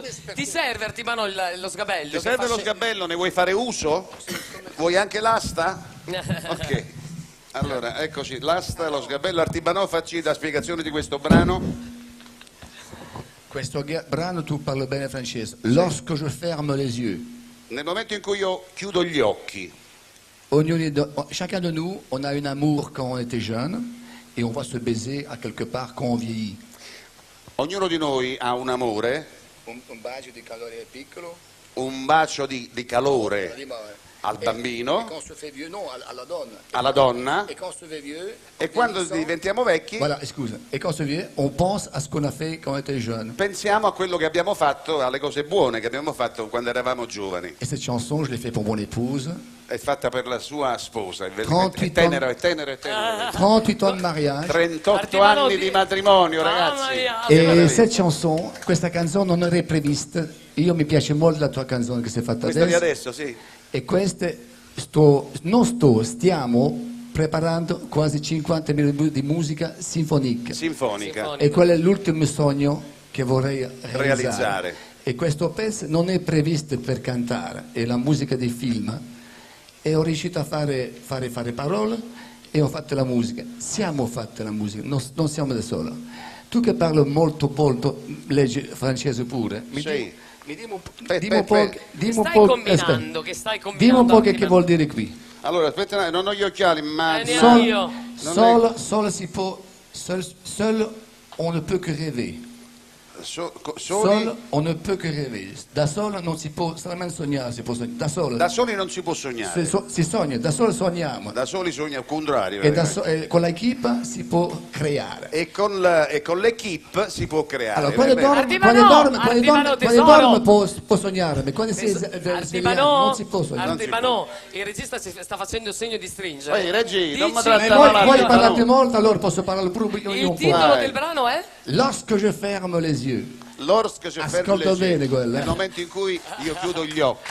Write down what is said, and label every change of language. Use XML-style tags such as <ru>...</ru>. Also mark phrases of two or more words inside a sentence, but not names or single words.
<it>Ti serve Artibano lo sgabello? Ti serve lo sgabello? Ne vuoi fare uso? Vuoi anche l'asta? Ok. Allora, eccoci, l'asta, lo sgabello. Artibano, facci la spiegazione di questo brano. Questo brano tu parli bene francese.</it> <fr>Lorsque je ferme les yeux.</fr> <it>Nel momento in cui io chiudo gli occhi.</it> <fr>Chacun de nous, on a un amour quand on était jeune et on va se baiser à quelque part quand on vieillit.</fr> <it>Ognuno di noi ha un amore. Un bacio di calore piccolo. Un bacio di calore al bambino. Alla donna. E quando diventiamo vecchi. Voilà, scusa.</it> <fr>E quand on se vieux, on pense à ce qu'on a fait quand on était jeune.</fr> <it>Pensiamo a quello che abbiamo fatto, alle cose buone che abbiamo fatto quando eravamo giovani.</it> <fr>Et cette chanson, je l'ai faite pour mon épouse.</fr> <it>È fatta per la sua sposa, è 38 tenero.</it> <fr>38 ans de mariage.</fr> <it>38 anni di matrimonio, ragazzi.</it> <fr>E cette chanson,</fr> <it>questa canzone non era prevista. Io mi piace molto la tua canzone che sei fatta Questa adesso. di adesso, sì. E queste stiamo preparando quasi 50 minuti di musica sinfonica. E quello è l'ultimo sogno che vorrei realizzare. E questo pezzo non è previsto per cantare, è la musica dei film. E ho riuscito a fare parole e ho fatto la musica. Siamo fatte la musica, non siamo da solo. Tu che parli molto, leggi francese pure. Dimmi un po', che stai combinando. Dimmi un po' che vuol dire qui. Allora, aspetta, non ho gli occhiali, ma</it> <fr>Seul on ne peut que rêver. Soli on ne peut que rêver.</fr> <it>Da solo non si può solamente sognare, si può sognare. Da soli non si può sognare. Si sogna, da solo sogniamo. Da soli sogna al contrario. E con l'equipe si può creare. E con l'equipe si può creare. Allora, quando dorme può sognare, ma quando si sveglia non si può sognare. Artimanò, il regista si sta facendo il segno di stringere. Ehi, Reggi, non mi Voi trattare parlate molto, allora posso parlare pure io. Il titolo del brano è?</it> <fr>Lorsque je ferme les yeux. Lorsque je ferme les yeux.</fr> <it>Bene quello, Nel momento in cui io chiudo gli occhi.</it>